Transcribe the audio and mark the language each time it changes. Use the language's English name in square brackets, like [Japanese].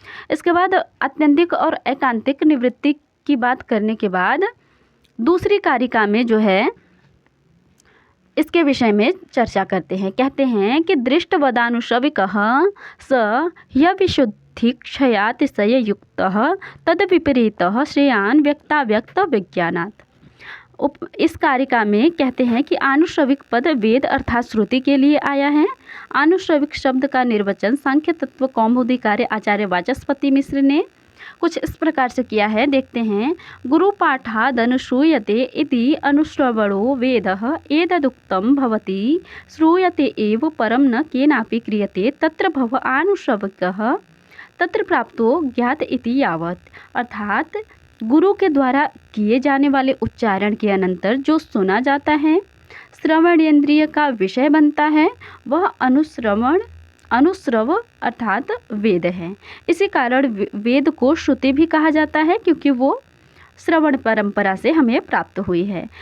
[Hindi] इसके बाद आत्यंतिक और एकांतिक निवृत्ति की बात करने के बाद दूसरी कारिका में जो है इसके विषय में चर्चा करते हैं। कहते हैं कि [Sanskrit] दृष्टवदानुश्रविकः स ह्यविशुद्धि क्षयातिशय युक्तः तद विपरीतः श्रेयान् व्यक्ताव्यक्त विज्ञानात्। [Hindi] इस कारिका में कहते हैं कि आनुश्रविक पद वेद अर्थात श्रुति के लिए आया है। आनुश्रविक शब्द का निर्वचन सांख्य तत्व कौमुदी कार्य आचार्य वाचस्पति मिश्र ने कुछ इस प्रकार से किया है। देखते हैं। [Sanskrit] गुरु पाठादनुश्रूयते इति अनुश्रवणो वेदः एतदुक्तं भवति श्रूयते एव परम न केनापि क्रियते तत्र भव आनुश्रविकः तत्र प्राप्तो ज्ञात इति यावत्। [Hindi] अर्थात गुरु के द्वारा किए जाने वाले उच्चारण के अनंतर जो सुना जाता है, श्रवणेन्द्रिय का विषय बनता है, वह अनुश्रव अर्थात वेद है। इसी कारण वेद को श्रुति भी कहा जाता है, क्योंकि वो श्रवण परंपरा से हमें प्राप्त हुई है।